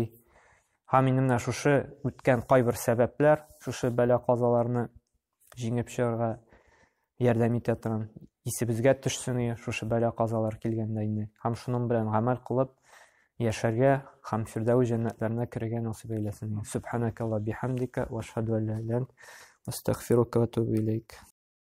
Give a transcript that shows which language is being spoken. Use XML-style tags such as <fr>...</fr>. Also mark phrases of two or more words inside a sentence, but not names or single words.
<tt>Һәм инде менә шушы үткән кайбер сәбәпләр шушы бәла казаларны җиңеп чыгарга ярдәм итә торган. Исебезгә төшсен шушы бәла казалар килгәндә инде. Һәм шуның белән гамәл кылып яшәргә һәм фирдәүс җәннәтләренә керергә насыйп әйләсен.</tt> <ar>سبحانك اللهم وبحمدك وأشهد أن لا إله إلا أنت أستغفرك وأتوب إليك.</ar>